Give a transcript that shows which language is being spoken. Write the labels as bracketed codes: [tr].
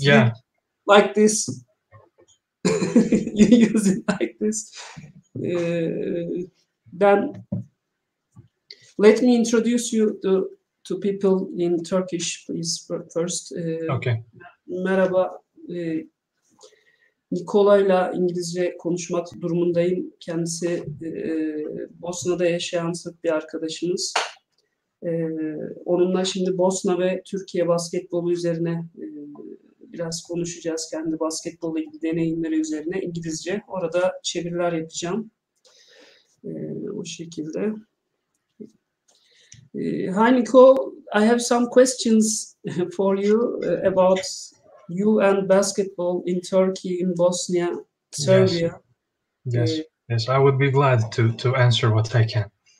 [en] yeah, brick, like this. You use it like this. Then let me introduce you to people in Turkish, please. First. Okay. [tr] Merhaba. Nikola'yla İngilizce konuşmak durumundayım. Kendisi Bosna'da yaşayan Sırp bir arkadaşımız. Onunla şimdi Bosna ve Türkiye basketbolu üzerine biraz konuşacağız. Kendi basketbolla ilgili deneyimleri üzerine İngilizce. Orada çeviriler yapacağım. O şekilde. [en] Hi Nico, I have some questions for you about you and basketball in Turkey, in Bosnia, Serbia. Yes, I would be glad to answer what I can.